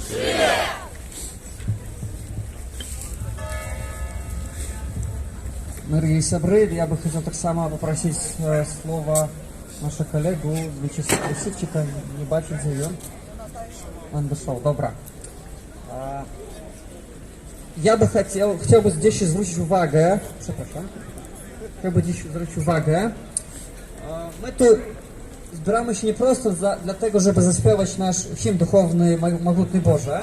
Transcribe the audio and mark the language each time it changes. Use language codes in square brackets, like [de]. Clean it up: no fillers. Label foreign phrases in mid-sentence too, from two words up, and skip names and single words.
[ru] Дорогие сябры, я бы хотел [be] так само [ru] попросить слово нашу коллегу Вячеслава Сивчика, [be] не бачу, [ru] где он. Он дошел, добра. [pl] Ja by chciałbym gdzieś zwrócić uwagę, przepraszam, chciałbym dziś zwrócić uwagę, my tu zbieramy się nie prosto dlatego, żeby zaśpiewać nasz hymn duchowny Mogutny Boże.